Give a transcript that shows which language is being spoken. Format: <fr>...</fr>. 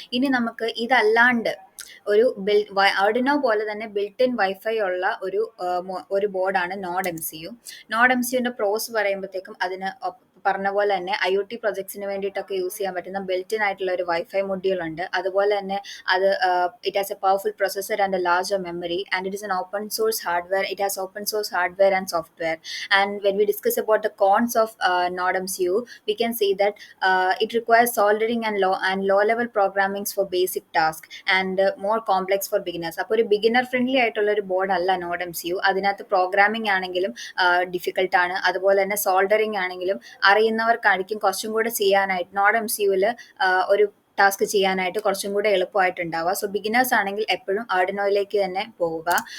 <ml>ഇനി നമുക്ക് ഇതല്ലാണ്ട് ഒരു ആർഡിനോ പോലെ തന്നെ ബിൽറ്റ് ഇൻ വൈഫൈ ഉള്ള ഒരു ബോർഡാണ് നോഡ് MCU. നോഡ് MCUന്റെ പ്രോസ് പറയുമ്പോഴത്തേക്കും അതിന് പറഞ്ഞ പോലെ തന്നെ IoT പ്രൊജക്ട്സിന് വേണ്ടിയിട്ടൊക്കെ യൂസ് ചെയ്യാൻ പറ്റുന്ന ബിൽറ്റ് ഇൻ ആയിട്ടുള്ള ഒരു വൈഫൈ മൊഡ്യൂൾ ഉണ്ട്. അതുപോലെ തന്നെ അത്</ml> <en>It has a powerful processor and a larger memory, and it is an open source hardware. It has open source hardware and software. And when we discuss about the cons of Node MCU, we can see that it requires soldering and low level programmings for basic tasks and more complex for beginners.</en> <ml>അപ്പോൾ ഒരു beginner friendly ആയിട്ടുള്ള ഒരു board അല്ല node MCU. അതിനകത്ത് programming ആണെങ്കിലും difficult ആണ്. അതുപോലെ തന്നെ സോൾഡറിങ് ആണെങ്കിലും അറിയുന്നവർക്കായിരിക്കും കുറച്ചും കൂടെ ചെയ്യാനായിട്ട്. നോഡ് MCUവിൽ ഒരു ടാസ്ക് ചെയ്യാനായിട്ട് കുറച്ചും കൂടെ എളുപ്പമായിട്ടുണ്ടാവുക. സോ ബിഗിനേഴ്സ് ആണെങ്കിൽ എപ്പോഴും ആർഡിനോയിലേക്ക് തന്നെ പോവുക.</ml>